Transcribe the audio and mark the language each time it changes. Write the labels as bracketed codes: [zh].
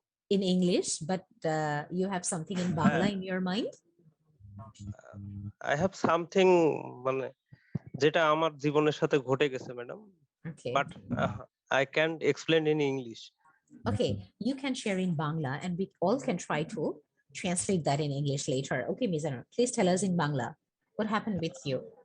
[en] In English, but you have something in Bangla in your mind? I have something [bn] মানে যেটা আমার জীবনের সাথে ঘটে গেছে madam, [en] Okay. but I can't explain in English. Okay, you can share in Bangla and we all can try to translate that in English later. Okay, Mizanur, please tell us in Bangla what happened with you.